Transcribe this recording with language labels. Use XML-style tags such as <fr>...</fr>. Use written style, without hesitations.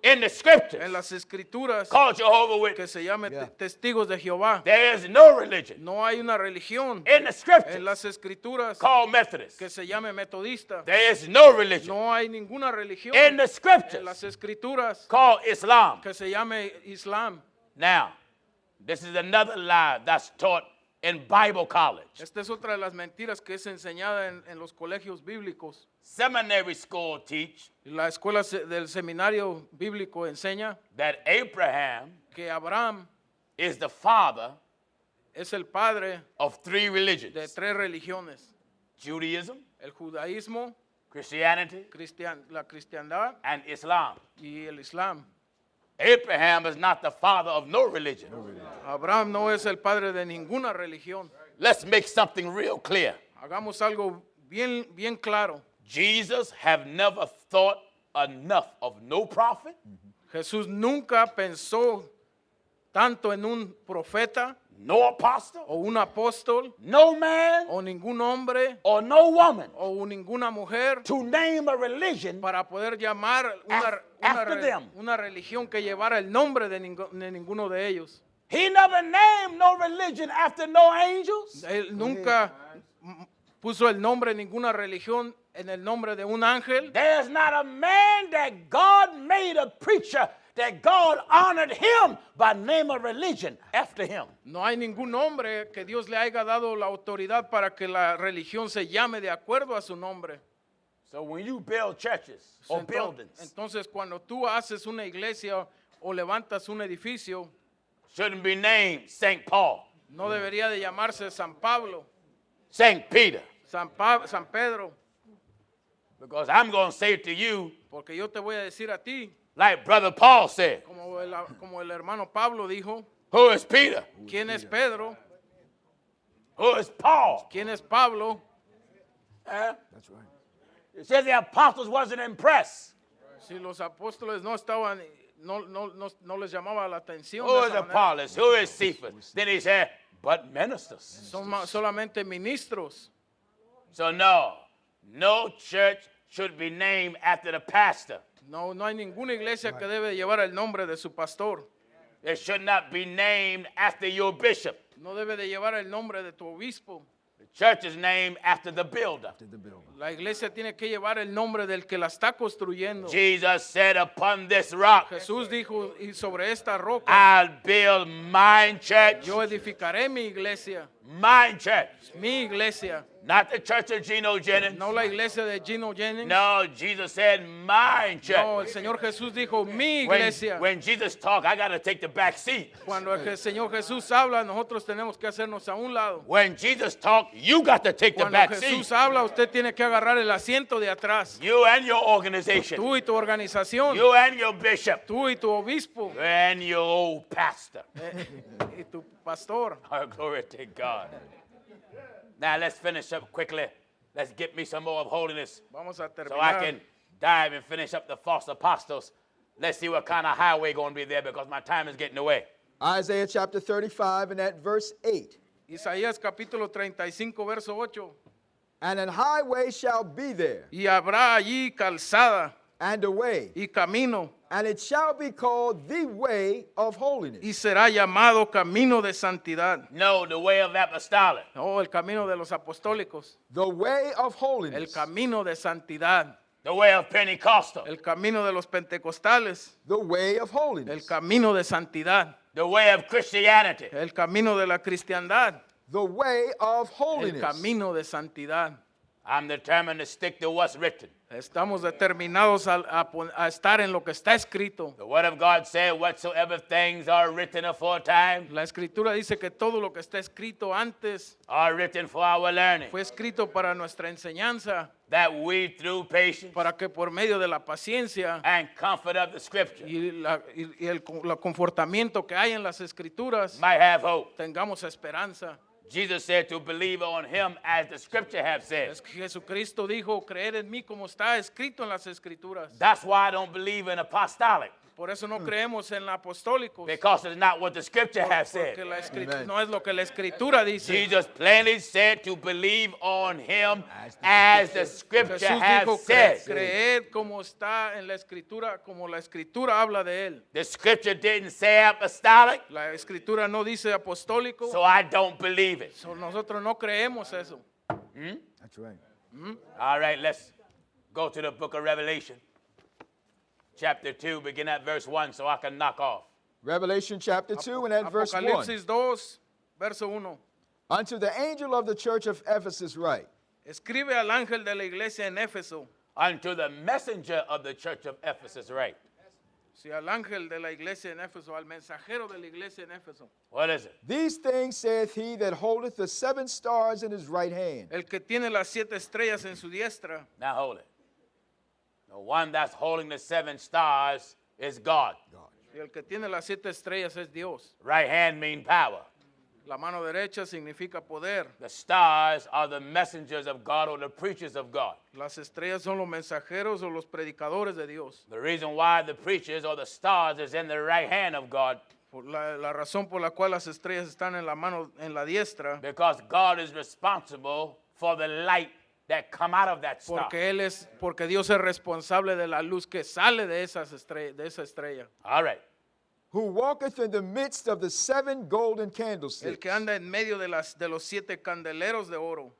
<en>in the scriptures</en> <es>en las escrituras</es> <en>called Jehovah's</en> <es>que</es> <en>Witness.</en> <es>se llame testigos de Jehová.</es> <en>There is no religion</en> <es>No hay una religión</es> <en>in the</en> <es>en</es> <en>scriptures</en> <es>las escrituras</es> <en>called Methodist.</en> <es>que se llame metodista.</es> <en>There is no religion</en> <es>No hay ninguna religión</es> <en>in the</en> <es>en</es> <en>scriptures</en> <es>las escrituras</es> <en>called Islam.</en> <es>que se llame Islam.</es> <en>Now, this is another lie that's taught in Bible college.</en> <es>Esta es otra de las mentiras que es enseñada en los colegios bíblicos.</es> <en>Seminary school teach</en> <es>La escuela del seminario bíblico enseña</es> <en>that Abraham</en> <es>que Abraham</es> <en>is the father</en> <es>es el padre</es> <en>of three religions:</en> <es>de tres religiones:</es> <en>Judaism,</en> <es>el judaísmo,</es> <en>Christianity,</en> <es>la cristiandad</es> <en>and Islam.</en> <es>y el islam.</es> <en>Abraham is not the father of no religion.</en> <es>Abraham no es el padre de ninguna religión.</es> <en>Let's make something real clear.</en> <es>Hagamos algo bien claro.</es> <en>Jesus have never thought enough of no prophet,</en> <es>Jesús nunca pensó tanto en un profeta</es> <en>no apostle,</en> <es>o un apóstol</es> <en>no man,</en> <es>o ningún hombre</es> <en>or no woman</en> <es>o ninguna mujer</es> <en>to name a religion</en> <es>para poder llamar</es> <en>after them.</en> <es>una religión que llevara el nombre de ninguno de ellos.</es> <en>He never named no religion after no angels.</en> <es>Él nunca puso el nombre de ninguna religión en el nombre de un ángel.</es> <en>There's not a man that God made a preacher that God honored him by name of religion after him.</en> <es>No hay ningún hombre que Dios le haya dado la autoridad para que la religión se llame de acuerdo a su nombre.</es> <en>So when you build churches or buildings,</en> <es>Entonces, cuando tú haces una iglesia o levantas un edificio,</es> <en>shouldn't be named St. Paul,</en> <es>no debería de llamarse San Pablo,</es> <en>St. Peter,</en> <es>San Pedro,</es> <en>because I'm going to say to you,</en> <es>porque yo te voy a decir a ti,</es> <en>like Brother Paul said,</en> <es>como el hermano Pablo dijo,</es> <en>who is Peter?</en> <es>¿quién es Pedro?</es> <en>Who is Paul?</en> <es>¿Quién es Pablo?</es> <en>That's right. It says the apostles wasn't impressed.</en> <es>Si los apóstoles no estaban, no les llamaba la atención.</es> <en>Who</en> <es>de</es> <en>is</en> <es>esa manera.</es> <en>Apollos? Who is Cephas? Then he said, but ministers.</en> <es>Son solamente ministros.</es> <en>So no church should be named after the pastor.</en> <es>No hay ninguna iglesia que debe llevar el nombre de su pastor.</es> <en>It should not be named after your bishop.</en> <es>No debe de llevar el nombre de tu obispo.</es> <en>The church is named after the builder.</en> <es>La iglesia tiene que llevar el nombre del que la está construyendo.</es> <en>Jesus said, upon this rock,</en> <es>Jesús dijo, y sobre esta roca</es> <en>I'll build my church.</en> <es>yo edificaré mi iglesia.</es> <en>My church.</en> <es>Mi iglesia.</es> <en>Not the church of Geno Jennings.</en> <es>No la iglesia de Gino Jennings.</es> <en>No, Jesus said, my church.</en> <es>No, el Señor Jesús dijo, mi iglesia.</es> <en>When Jesus talked, I got to take the back seat.</en> <es>Cuando el Señor Jesús habla, nosotros tenemos que hacernos a un lado.</es> <en>When Jesus talked, you got to take the</en> <es>Cuando</es> <en>back</en> <es>Jesús</es> <en>seat.</en> <es>habla, usted tiene que agarrar el asiento de atrás.</es> <en>You and your organization.</en> <es>Tú y tu organización.</es> <en>You and your bishop.</en> <es>Tú y tu obispo.</es> <en>You and your old pastor.</en> <es>Y tu pastor.</es> <en>Oh, glory to God. Now let's finish up quickly. Let's get me some more of holiness</en> <es>Vamos a</es> <en>so I</en> <es>terminar.</es> <en>can dive and finish up the false apostles. Let's see what kind of highway going to be there because my time is getting away. Isaiah chapter 35 and at verse 8.</en> <es>Isaías capítulo 35, verso 8.</es> <en>And an highway shall be there,</en> <es>Y habrá allí calzada</es> <en>and a way,</en> <es>y camino,</es> <en>and it shall be called the way of holiness.</en> <es>y será llamado camino de santidad.</es> <en>No, the way of apostolic.</en> <es>Oh, el camino de los apostólicos.</es> <en>The way of</en> <es>El</es> <en>holiness.</en> <es>camino de santidad.</es> <en>The way of Pentecostal.</en> <es>El camino de los pentecostales.</es> <en>The way of</en> <es>El</es> <en>holiness.</en> <es>camino de santidad.</es> <en>The way of Christianity.</en> <es>El camino de la cristiandad.</es> <en>The way of</en> <es>El</es> <en>holiness.</en> <es>camino de santidad.</es> <en>I'm determined to stick to what's written.</en> <es>Estamos determinados a estar en lo que está escrito.</es> <en>The Word of God said, whatsoever things are written aforetime</en> <es>La escritura dice que todo lo que está escrito antes</es> <en>are written for our learning,</en> <es>fue escrito para nuestra enseñanza,</es> <en>that we through patience</en> <es>para que por medio de la paciencia</es> <en>and comfort of the Scripture</en> <es>y el confortamiento que hay en las escrituras</es> <en>might have hope.</en> <es>tengamos esperanza.</es> <en>Jesus said to believe on Him as the Scripture have said.</en> <es>Jesucristo dijo, creer en mí como está escrito en las escrituras.</es> <en>That's why I don't believe in apostolic,</en> <es>Por eso no creemos en apostólicos,</es> <en>because it's not what the Scripture have said.</en> <es>porque la escritura no es lo que la escritura dice.</es> <en>Jesus plainly said to believe on Him as the Scripture</en> <es>Jesús</es> <en>have</en> <es>dijo</es> <en>said.</en> <es>creer como está en la escritura, como la escritura habla de él.</es> <en>The Scripture didn't say apostolic,</en> <es>La escritura no dice apostólico,</es> <en>so I don't believe it. so</en> <es>nosotros no creemos eso.</es> <en>That's right. All right, let's go to the book of Revelation, chapter 2, begin at verse 1 so I can knock off. Revelation chapter 2 and at verse 1.</en> <es>Apocalipsis 2, verso 1.</es> <en>Unto the angel of the church of Ephesus write,</en> <es>Escribe al ángel de la iglesia en Éfeso.</es> <en>Unto the messenger of the church of Ephesus, right?</en> <es>Sí, al ángel de la iglesia en Éfeso, al mensajero de la iglesia en Éfeso.</es> <en>What is it? These things saith he that holdeth the 7 stars in his right hand,</en> <es>El que tiene las 7 estrellas en su diestra.</es> <en>Now hold it. The one that's holding the 7 stars is God.</en> <es>Y el que tiene las 7 estrellas es Dios.</es> <en>Right hand mean power.</en> <es>La mano derecha significa poder.</es> <en>The stars are the messengers of God or the preachers of God.</en> <es>Las estrellas son los mensajeros o los predicadores de Dios.</es> <en>The reason why the preachers or the stars is in the right hand of God,</en> <es>Por la razón por la cual las estrellas están en la mano, en la diestra,</es> <en>because God is responsible for the light that come out of that star.</en> <es>porque Dios es responsable de la luz que sale de esa estrella.</es> <en>All right. who walketh in the midst of the 7 golden candlesticks.</en> <es>que anda en medio de los 7 candeleros de oro.</es>